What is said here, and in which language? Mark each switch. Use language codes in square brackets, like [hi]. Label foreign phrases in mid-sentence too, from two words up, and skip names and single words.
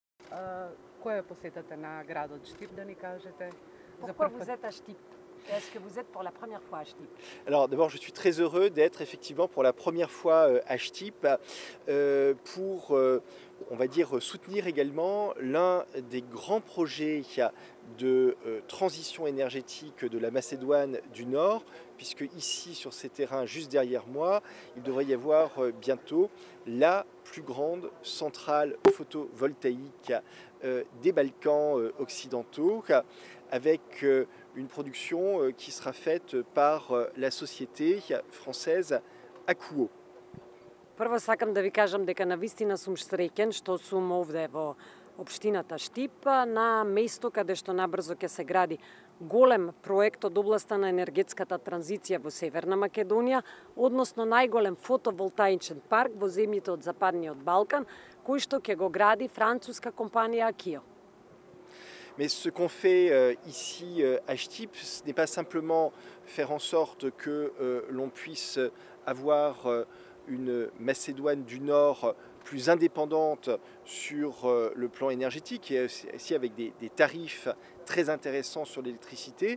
[mk] Која е посетата на градот Штип, да ни кажете? [fr] Pourquoi vous êtes à Chtip? Est-ce que vous êtes pour la première fois à Chtip? Alors d'abord, je suis très heureux d'être effectivement pour la première fois à Chtip pour, on va dire, soutenir également l'un des grands projets de transition énergétique de la Macédoine du Nord, puisque ici, sur ces terrains juste derrière moi, il devrait y avoir bientôt la plus grande centrale photovoltaïque des Balkans occidentaux, avec une production qui sera faite par la société française Akuo. [mk] Прво сакам да ви кажам дека навистина сум среќен што сум овде во општината Штип на место каде што набрзо ќе се гради голем проект од областа на енергетската транзиција во Северна Македонија, односно најголем фотоволтаичен парк во земјите од Западниот Балкан, кој што ќе го гради француска компанија Акио. [fr] Mais ce qu'on fait ici à Chtip, ce n'est pas simplement faire en sorte que l'on puisse avoir une Macédoine du Nord plus indépendante sur le plan énergétique et aussi avec des tarifs très intéressants sur l'électricité.